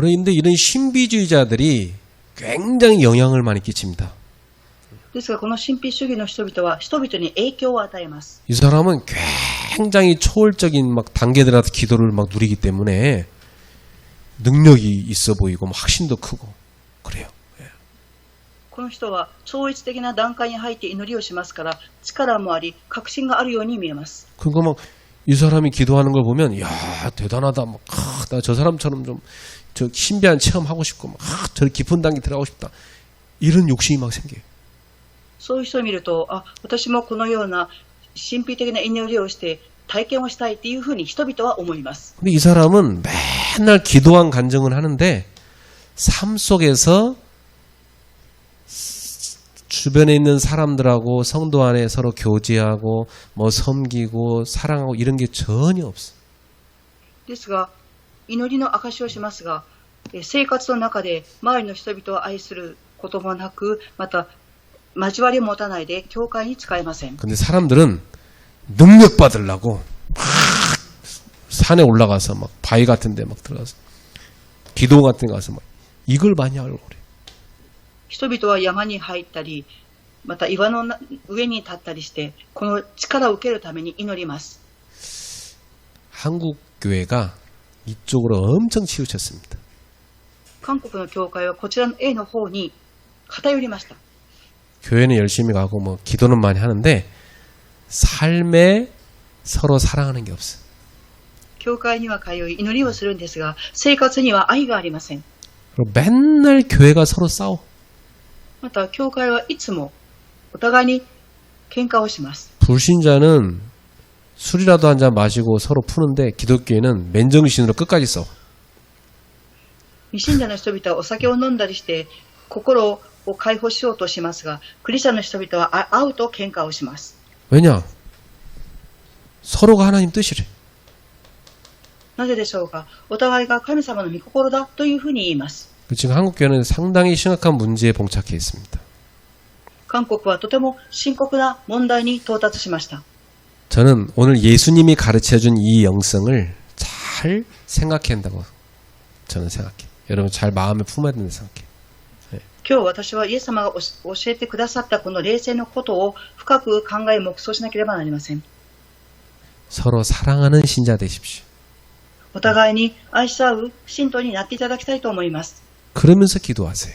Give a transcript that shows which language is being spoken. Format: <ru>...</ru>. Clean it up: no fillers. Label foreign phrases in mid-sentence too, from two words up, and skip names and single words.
<ko>그런데 이런 신비주의자들이 굉장히 영향을 많이 끼칩니다.</ko> <ja>ですがこの神秘主義の人々は人々に影響を与えます。</ja> <ko>이 사람은 굉장히 초월적인 막 단계들한테 기도를 막 누리기 때문에 능력이 있어 보이고 막 확신도 크고 그래요.</ko> <ja>この人は超越的な段階に入って祈りをしますから力もあり確信があるように見えます。</ja> <ko>그러니까 막 이 사람이 기도하는 걸 보면 야 대단하다 막 나 저 사람처럼 좀 저 신비한 체험하고 싶고 막 저 깊은 단계 들어가고 싶다 이런 욕심이 막 생겨요.</ko> <ja>そういう人を見ると、私もこのような神秘的な祈りをして体験をしたいっていうふうに人々は思います。</ja> <ko>근데 이 사람은 맨날 기도한 간증을 하는데 삶 속에서 주변에 있는 사람들하고 성도 안에 서로 교제하고 뭐 섬기고 사랑하고 이런 게 전혀 없어.</ko> <ja>ですが、祈りの証しをしますが、生活の中で周りの人々を愛することもなく、また交わりを持たないで教会に使えません。</ja> <ko>근데 사람들은 능력 받으려고 막 산에 올라가서 막 바위 같은 데 막 들어가서 기도 같은 데 가서 막 이걸 많이 하려고 그래.</ko> <ja>人々は山に入ったり、また岩の上に立ったりして、この力を受けるために祈ります。</ja> <ko>한국 교회가 이쪽으로 엄청 치우쳤습니다.</ko> <ja>韓国の教会はこちらの A の方に偏りました。</ja> <ko>교회는 열심히 가고 뭐 기도는 많이 하는데 삶에 서로 사랑하는 게 없어.</ko> <ja>教会には通い祈りをするんですが、生活には愛がありません。</ja> <ko>그리고 맨날 교회가 서로 싸워.</ko> <ja>また教会はいつもお互いに喧嘩をします。</ja> <ko>불신자는 술이라도 한 잔 마시고 서로 푸는데 기독교인은 맨정신으로 끝까지 싸워.</ko> <ja>未信者の人々はお酒を飲んだりして心を解放しようとしますが、クリスチャンの人々は会うと喧嘩をします。</ja> <ko>왜냐? 서로가 하나님 뜻이래.</ko> <ja>なぜでしょうか。お互いが神様の御心だというふうに言います。</ja> <ko>지금 한국 교회는 상당히 심각한 문제에 봉착해 있습니다.</ko> <ja>韓国はとても深刻な問題に到達しました。</ja> <ko>저는 오늘 예수님이 가르쳐준 이 영성을 잘 생각해야 한다고 저는 생각해. 여러분 잘 마음에 품어야 된다고 생각해.</ko> <ja>今日私はイエス様が教えてくださったこの霊性のことを深く考え黙想しなければなりません。</ja> <ko>서로 사랑하는 신자 되십시오.</ko> <ja>お互いに愛し合う信徒になっていただきたいと思います。</ja> <ko>그러면서 기도하세요.</ko>